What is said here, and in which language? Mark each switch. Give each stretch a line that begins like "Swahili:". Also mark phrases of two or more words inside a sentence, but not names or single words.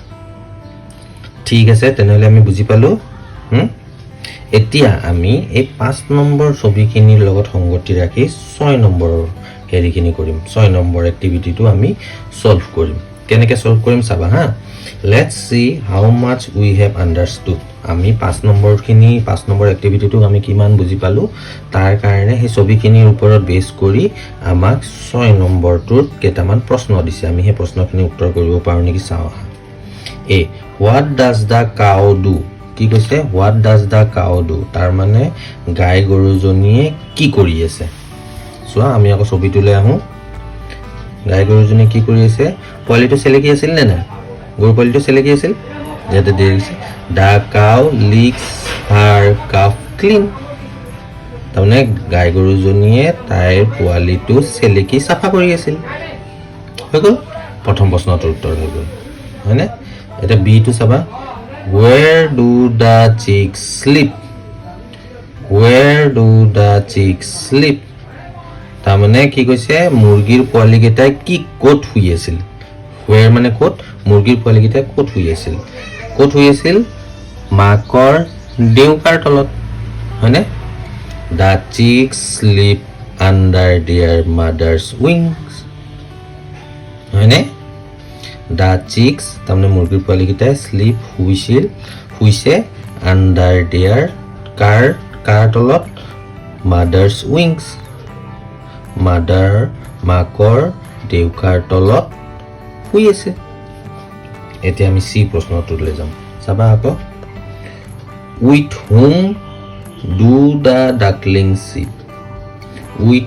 Assamese: ঠিক আছে তেনেহ'লে আমি বুজি পালোঁ এতিয়া আমি এই 5 নম্বৰ ছবিখিনিৰ লগত সংগতি ৰাখি 6 নম্বৰৰ হেৰিখিনি কৰিম 6 নম্বৰ এক্টিভিটিটো আমি সলভ কৰিম কেনেকৈ সলভ কৰিম চাবা হা
English: let's see how much we have understood
Assamese: আমি 5 নম্বৰ এক্টিভিটিটো আমি কিমান বুজি পালোঁ তাৰ কাৰণে সেই ছবিখিনিৰ ওপৰত বেছ কৰি আমাক 6 নম্বৰটোত কেইটামান প্ৰশ্ন দিছে আমি সেই প্ৰশ্নখিনি উত্তৰ কৰিব পাৰোঁ নেকি চাওঁ আহা এ
English: what does the cow do
Assamese: কি কৈছে
English: what does the cow do
Assamese: তাৰ মানে গাই গৰুজনীয়ে কি কৰি আছে চোৱা আমি আকৌ ছবিটোলৈ আহোঁ গাই গৰুজনীয়ে কি কৰি আছে পোৱালিটো চেলেকি আছিল নে নাই গৰু পোৱালিটো চেলেকি আছিল ইয়াতে দিয়া গৈছে
English: the cow licks her calf clean
Assamese: তাৰমানে গাই গৰুজনীয়ে তাইৰ পোৱালিটো চেলেকি চাফা কৰি আছিল হৈ গ'ল প্ৰথম প্ৰশ্নটোৰ উত্তৰ হৈ গ'ল হয়নে এতিয়া বিটো চাবা
English: Where do the chicks sleep? Where do the chicks sleep?
Assamese: তাৰমানে কি কৈছে মুৰ্গীৰ পোৱালিকেইটাই কি ক'ত শুই আছিল Where মানে ক'ত মুৰ্গীৰ পোৱালিকেইটাই ক'ত শুই আছিল মাকৰ ডেউকাৰ তলত হয়নে
English: The chicks sleep under their mother's wings
Assamese: হয়নে
English: The chicks
Assamese: তাৰমানে মুৰ্গীৰ পোৱালিকেইটাই শ্লিপ শুইছে
English: under their
Assamese: কাৰ তলত
English: mother's wings
Assamese: মাকৰ ডেউকাৰ তলত শুই আছে এতিয়া আমি চি প্ৰশ্নটোলৈ যাম চাবা আকৌ
English: with whom do the duckling sleep with